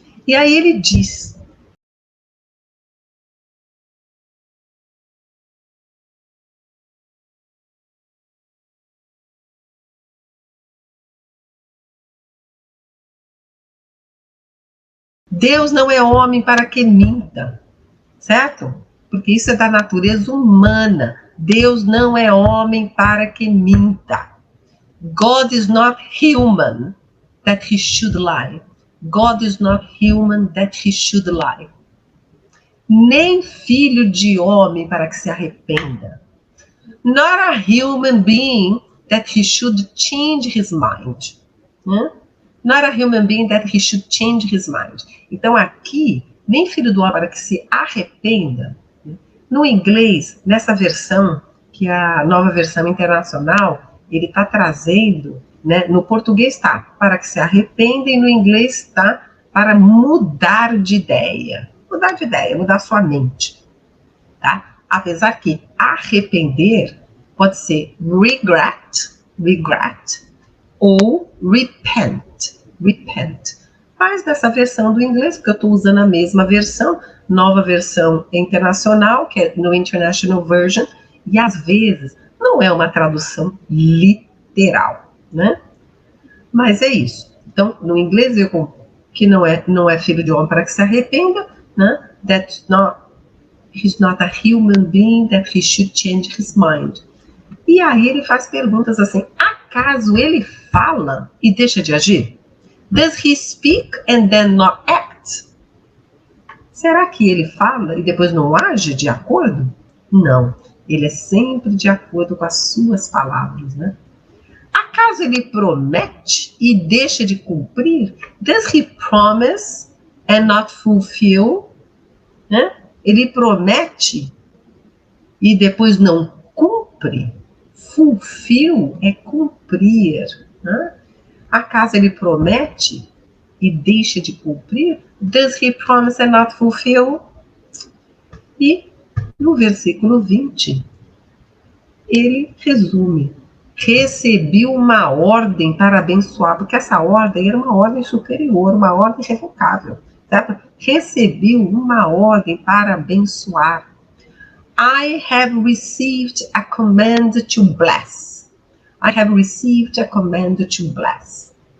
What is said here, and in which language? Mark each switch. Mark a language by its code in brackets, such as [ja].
[pt] E aí Ele diz: Deus não é homem para que minta, certo? Porque isso é da natureza humana. Deus não é homem para que minta. [en] God is not human that he should lie. God is not human that he should lie. [pt] Nem filho de homem para que se arrependa. [en] Not a human being that he should change his mind. Not a human being that he should change his mind. [pt] Então aqui, nem filho do homem para que se arrependa. No inglês, nessa versão, que é a nova versão internacional, ele está trazendo, né, no português está para que se arrependa e no inglês está para mudar de ideia. Mudar de ideia, mudar sua mente. Tá? Apesar que arrepender pode ser regret, ou repent. Mas dessa versão do inglês, porque eu estou usando a mesma versão, nova versão internacional, que é no International Version, e às vezes não é uma tradução literal, né? Mas é isso. Então, no inglês, que não é filho de homem para que se arrependa, né? [en] He's not a human being that he should change his mind. [pt] E aí ele faz perguntas assim: acaso ele fala e deixa de agir? [en] Does he speak and then not act? [pt] Será que ele fala e depois não age de acordo? Não, ele é sempre de acordo com as suas palavras, né? Acaso ele promete e deixa de cumprir? [en] Does he promise and not fulfill? [pt] Né? Ele promete e depois não cumpre? Fulfill é cumprir, né? Acaso ele promete e deixa de cumprir? [en] Does he promise and not fulfill? [pt] E no versículo 20, ele resume: recebi uma ordem para abençoar, porque essa ordem era uma ordem superior, uma ordem irrevocável, certo? Recebi uma ordem para abençoar. [en] I have received a command to bless. I have received a command to bless.